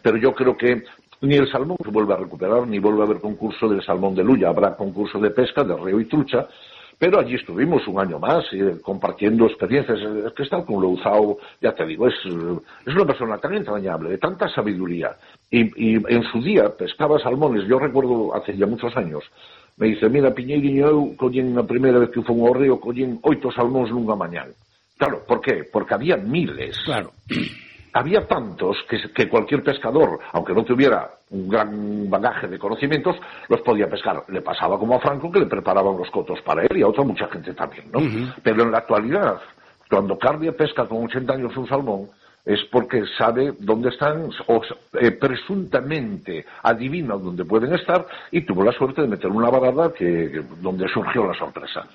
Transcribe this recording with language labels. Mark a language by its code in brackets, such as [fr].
[es] Pero yo creo que ni el salmón se vuelve a recuperar, ni vuelve a haber concurso del salmón de Luya. Habrá concurso de pesca, de río y trucha, pero allí estuvimos un año más compartiendo experiencias. Es que está con Louzao, ya te digo, es una persona tan entrañable, de tanta sabiduría. Y en su día pescaba salmones, yo recuerdo hace ya muchos años, me dice, mira, Piñeiriño, [gl] eu collín a primeira vez que fun ao río, collín 8 salmóns nunha mañán. [es] Claro, ¿por qué? Porque había miles. Claro. Había tantos que cualquier pescador, aunque no tuviera un gran bagaje de conocimientos, los podía pescar. Le pasaba como a Franco, que le preparaban los cotos para él y a otra mucha gente también, ¿no? Uh-huh. Pero en la actualidad, cuando Carbia pesca con 80 años un salmón, es porque sabe dónde están, o presuntamente adivina dónde pueden estar, y tuvo la suerte de meter una varada que donde surgió la sorpresa.